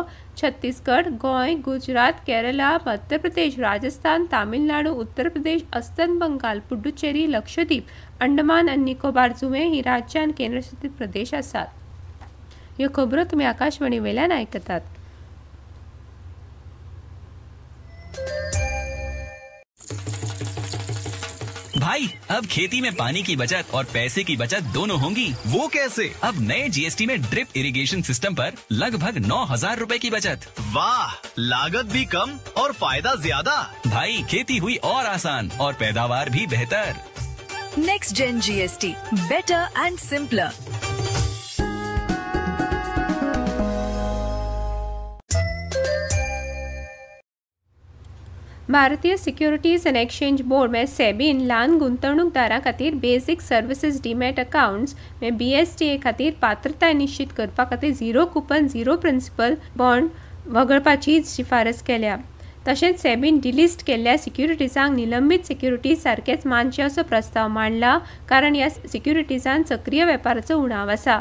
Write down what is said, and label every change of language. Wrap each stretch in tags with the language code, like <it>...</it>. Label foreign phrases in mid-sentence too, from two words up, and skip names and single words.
<kok>छत्तीसगड, गोंय, गुजरात, केरला, मध्य प्रदेश, राजस्थान, तामिळनाडू, उत्तर प्रदेश, अस्तंत बंगाल, पुडुचेरी, लक्षद्वीप, अंदमान आनी निकोबार जुंवे ही राज्यां आनी केंद्रशासीत प्रदेश आसात। ह्यो खबरो तुमी आकाशवाणी वेल्यान आयकतात।</kok> <hi>भाई, अब खेती में पानी की बचत और पैसे की बचत दोनों होंगी। वो कैसे? अब नए GST में</hi> <en>drip irrigation system</en> <hi>पर लगभग 9,000 रुपए की बचत। वाह, लागत भी कम और फायदा ज्यादा। भाई, खेती हुई और आसान और पैदावार भी बेहतर।</hi> <en>next gen GST, better and simpler.</en> <kok>भारतीय सिक्युरिटीज एंड एक्सचेंज बोर्ड में सेबीन ल्हान गुंतवणूकदारां खातीर</kok> <en>basic services demat accounts</en> <kok>में BSTA खातीर पात्रताय निश्चित करपा खातीर</kok> <en>0 coupon 0 principal bond</en> <kok>वगळपाची शिफारस केल्या। तशेंच सेबीन डिलिस्ट केल्ल्या सिक्युरिटीजांक निलंबीत सिक्युरिटीज सारकेच मानचे असो प्रस्ताव मांडला, कारण ह्या सिक्युरिटीजांत सक्रिय वेपाराचो उणाव आसा.</kok>